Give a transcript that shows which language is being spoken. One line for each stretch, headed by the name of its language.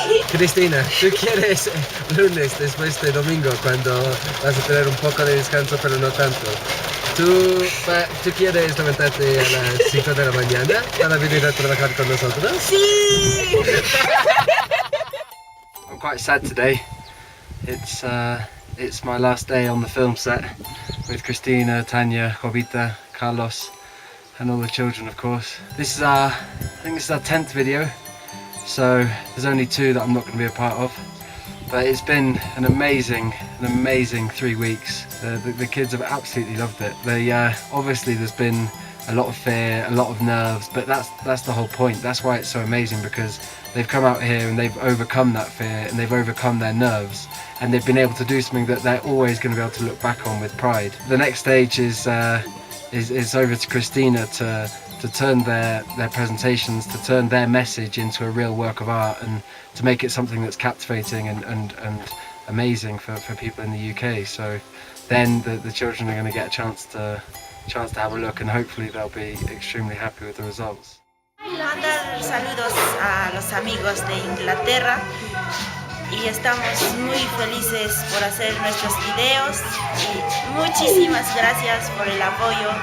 Spanish: Cristina, ¿tú quieres lunes después de domingo cuando vas a tener un poco de descanso pero no tanto? ¿Tú quieres levantarte a las 5 de la mañana para venir a trabajar con nosotros? Sí!
English: I'm quite sad today. It's my last day on the film set with Christina, Tanya, Jovita, Carlos and all the children, of course. I think this is our 10th video, so there's only 2 that I'm not going to be a part of. But it's been an amazing 3 weeks. The kids have absolutely loved it. Obviously there's been a lot of fear, a lot of nerves, but that's the whole point. That's why it's so amazing, because they've come out here and they've overcome that fear and they've overcome their nerves, and they've been able to do something that they're always going to be able to look back on with pride. The next stage is over to Christina to turn their presentations, to turn their message into a real work of art, and to make it something that's captivating and amazing for people in the UK. So then the children are going to get a chance to have a look, and hopefully they'll be extremely happy with the results.
Spanish: Mandar saludos a los amigos de Inglaterra, y estamos muy felices por hacer nuestros videos, y muchísimas gracias por el apoyo.